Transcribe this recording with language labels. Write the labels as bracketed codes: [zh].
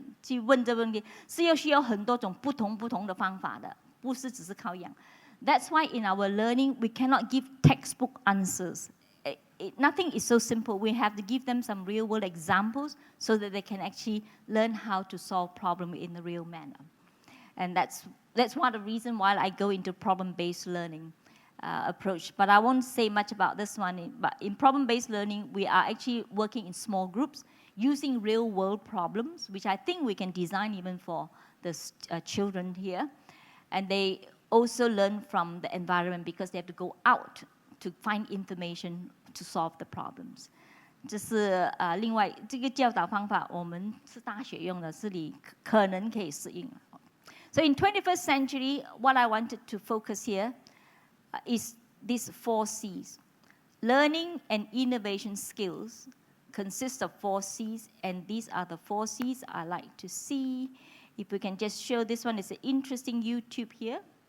[zh] 去问这个问题，是需要很多种不同的方法的，不是只是靠养。 [en] That's why in our learning we cannot give textbook answers. nothing is so simple. We have to give them some real-world examples so that they can actually learn how to solve problems in a real manner. And that's one of the reasons why I go into problem-based learning approach. But I won't say much about this one. But in problem-based learning, we are actually working in small groups using real-world problems, which I think we can design even for the children here. And they also learn from the environment because they have to go out to find information to solve the problems. [zh] 这是另外这个教导方法，我们是大学用的，是你可能可以适应。 [en] So in 21st century, what I wanted to focus here is these 4 C's. Learning and innovation skills consist of 4 C's, and these are the 4 C's I like to see. If we can just show this one, it's an interesting YouTube here.